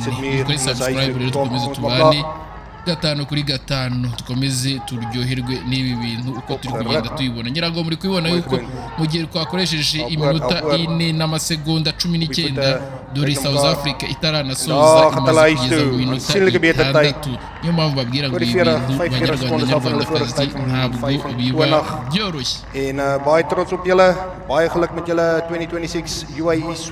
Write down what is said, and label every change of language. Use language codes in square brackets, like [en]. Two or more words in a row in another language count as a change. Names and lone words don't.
[rw] Kuri subscribe rero dukomeze tubane 5 dukomeze turyoherwe n'ibi bintu uko turi kugenda tuyibona. Ngira ngo muri kubibona yuko mu gihe twakoresheje iminota 4 n'amasegonda 19 dore South Africa itaranasoza imaze kugeza mu minota 6. Niyo mpamvu babwira ngo ibi bintu banyarwandakazi ntabwo biba byoroshye. [af] En baie trots op julle, baie geluk met julle 2026 UAE SWAT.